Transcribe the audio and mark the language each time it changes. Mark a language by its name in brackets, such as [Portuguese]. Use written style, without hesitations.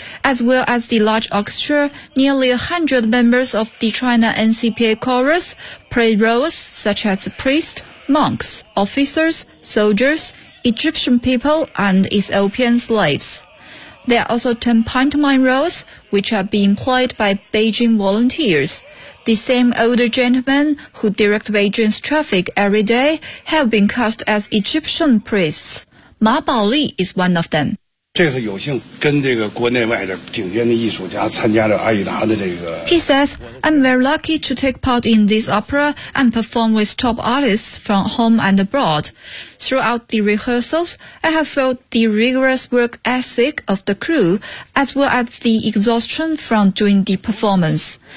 [English] As well as the large orchestra, nearly 100 members of the China NCPA chorus play roles such as priests, monks, officers, soldiers,Egyptian people and Ethiopian slaves. There are also 10 pantomime roles, which are being played by Beijing volunteers. The same older gentlemen who direct Beijing's traffic every day have been cast as Egyptian priests. Ma Baoli is one of them. [Chinese] 这次有幸跟这个国内外的顶尖的艺术家参加了阿依达的这个。 [English] He says, I'm very lucky to take part in this opera and perform with top artists from home and abroad. Throughout the rehearsals, I have felt the rigorous work ethic of the crew, as well as the exhaustion from doing the performance.